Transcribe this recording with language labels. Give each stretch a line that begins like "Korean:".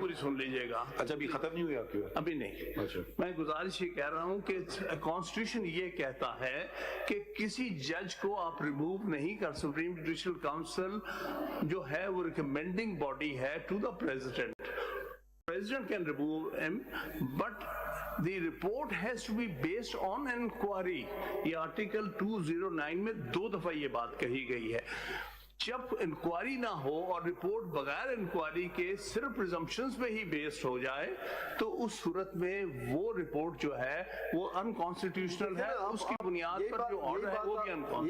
Urdu: پوری سن لیجیے گا. اچھا ابھی ختم نہیں ہویا کیوں؟ ابھی نہیں. میں گزارش یہ کہہ رہا ہوں کہ کانسٹیٹیوشن یہ کہتا ہے کہ کسی جج کو آپ ریموو نہیں کر. سپریم جوڈیشل کاؤنسل جو ہے وہ ریکمینڈنگ باڈی ہے
English: To the President. President can remove him, but the report has to be based on inquiry.
Urdu: یہ آرٹیکل 209 میں 2 دفعہ یہ بات کہی گئی ہے. جب انکوائری نہ ہو اور رپورٹ بغیر انکوائری کے صرف پریزمپشنز پہ ہی بیسڈ ہو جائے تو اس صورت میں وہ رپورٹ جو ہے وہ انکانسٹیٹیوشنل ہے. اس کی بنیاد پر جو آرڈر ہے وہ بھی انکانسٹیٹیوشنل.